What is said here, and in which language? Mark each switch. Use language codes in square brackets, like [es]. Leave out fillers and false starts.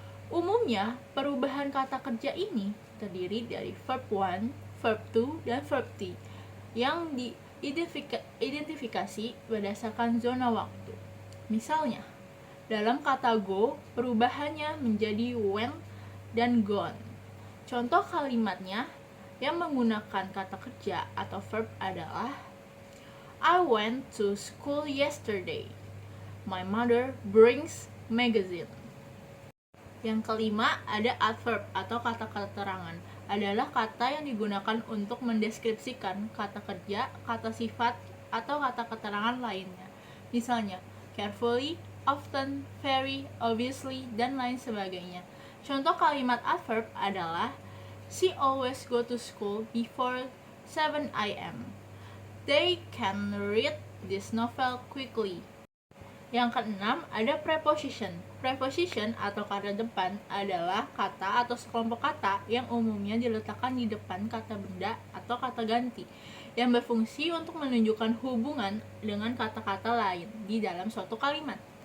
[id] Umumnya, perubahan kata kerja ini terdiri dari verb 1, verb 2, dan verb 3 yang diidentifikasi berdasarkan zona waktu. Misalnya, dalam kata go, perubahannya menjadi went dan gone. Contoh kalimatnya yang menggunakan kata kerja atau verb adalah [en] I went to school yesterday. My mother brings magazine. [id] Yang kelima, ada adverb atau kata keterangan. Adalah kata yang digunakan untuk mendeskripsikan kata kerja, kata sifat, atau kata keterangan lainnya. Misalnya, carefully, often, very, obviously, dan lain sebagainya. Contoh kalimat adverb adalah [en] she always go to school before 7 a.m. They can read this novel quickly. [id] Yang keenam, ada preposition. Preposition atau kata depan adalah kata atau sekelompok kata yang umumnya diletakkan di depan kata benda atau kata ganti yang berfungsi untuk menunjukkan hubungan dengan kata-kata lain di dalam suatu kalimat.